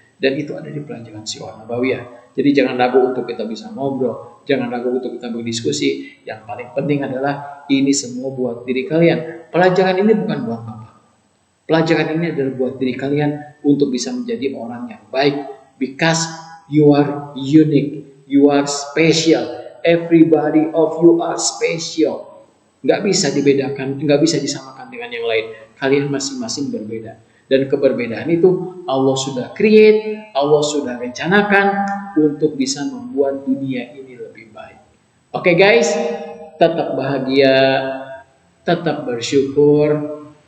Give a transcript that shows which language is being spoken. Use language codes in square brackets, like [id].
[id] Dan itu ada di pelajaran Syekhul Nabawiyah. Jadi jangan ragu untuk kita bisa ngobrol, jangan ragu untuk kita berdiskusi. Yang paling penting adalah ini semua buat diri kalian. Pelajaran ini bukan buat Bapak. Pelajaran ini adalah buat diri kalian untuk bisa menjadi orang yang baik. [en] Because you are unique, you are special. Everybody of you are special. [id] Nggak bisa dibedakan, nggak bisa disamakan dengan yang lain. Kalian masing-masing berbeda. Dan keberbedaan itu Allah sudah create, Allah sudah rencanakan untuk bisa membuat dunia ini lebih baik. Oke guys, tetap bahagia, tetap bersyukur.